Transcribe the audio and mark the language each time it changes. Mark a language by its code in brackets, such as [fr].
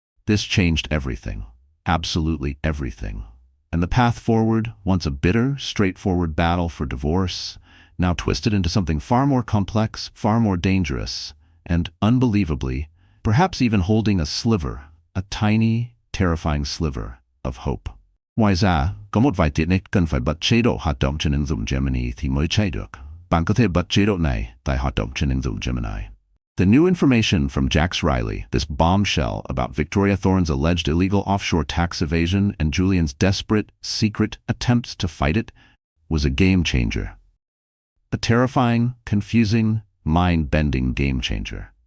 [en] This changed everything. Absolutely everything. And the path forward, once a bitter, straightforward battle for divorce, now twisted into something far more complex, far more dangerous, and, unbelievably, perhaps even holding a sliver, a tiny, terrifying sliver, of hope. [vi] Ngoài ra, có một vài tiện ích cần phải bật chế độ hoạt động trên ứng dụng Gemini thì mới chạy được. Bạn có thể bật chế độ này tại hoạt động trên ứng dụng Gemini. [en] The new information from Jax Riley, this bombshell about Victoria Thorne's alleged illegal offshore tax evasion and Julian's desperate, secret attempts to fight it, was a game changer. A terrifying, confusing, mind-bending game changer.